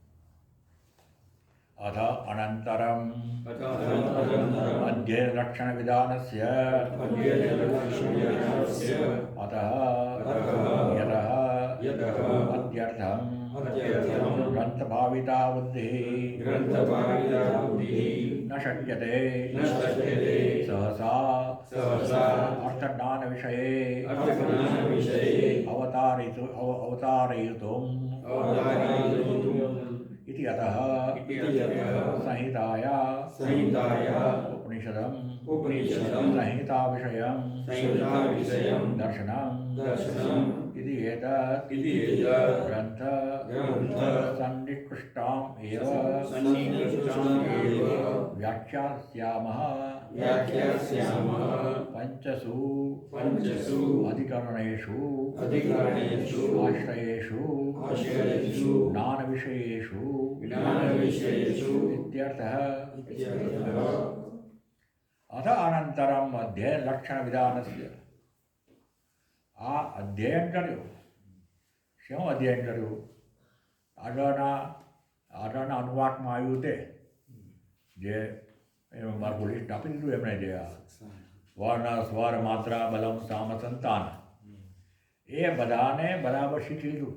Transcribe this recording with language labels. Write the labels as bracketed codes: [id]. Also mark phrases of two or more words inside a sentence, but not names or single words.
[sa] अथ अनंतरम अध्ययन लक्षण विधानस्य अतः यतः अध्यर्थम ग्रंथभाविता बुद्धि न शक्यते सहसा अर्थज्ञान विषये अवतारयितुम् इति अतः संहिताया उपनिषदं संहिताविषयं दर्शनं इति एतत् ग्रन्थ सन्निकृष्टाम् एव व्याख्यास्यामः पंचसु अधिकरणेषु आश्रयेषु ज्ञानविषयेषु इत्यर्थः. अथ अनन्तरम् अध्ययन लक्षण विधानस्य. [gu] આ અધ્યયન કર્યું. શું અધ્યયન કર્યું? આગળના અનુવાકમાં આવ્યું તે જે એનું મારું લિસ્ટ આપી દીધું એમણે, જે [sa] वर्ण स्वर मात्रा बलम साम संतान, [gu] એ બધાને બરાબર શીખી લીધું.